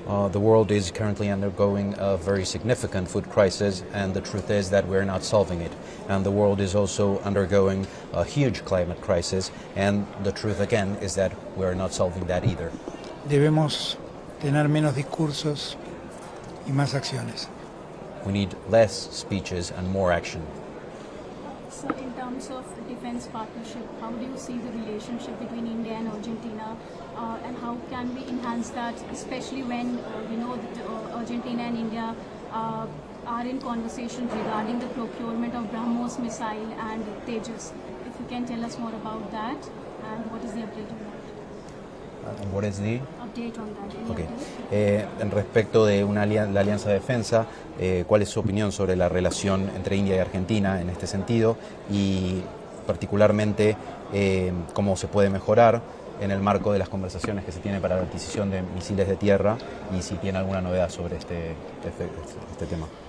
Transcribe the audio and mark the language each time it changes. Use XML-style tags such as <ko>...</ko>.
<en>The world is currently undergoing a very significant food crisis, and the truth is that we're not solving it. And the world is also undergoing a huge climate crisis, and the truth again is that we're not solving that either.</en> <es>debemos tener menos discursos y más acciones.</es> <en>We need less speeches and more action. So in terms of defense partnership, how do you see the relationship between India and Argentina, and how can we enhance that, especially when that Argentina and India are in conversations regarding the procurement of BrahMos missile and Tejas? If you can tell us more about that, and what is the update on that? What is the Update on that. Any Okay. update?</en> <es>En respecto de la Alianza de Defensa, ¿cuál es su opinión sobre la relación entre India y Argentina en este sentido? Y particularmente, cómo se puede mejorar en el marco de las conversaciones que se tiene para la adquisición de misiles de tierra, y si tiene alguna novedad sobre este tema.</es>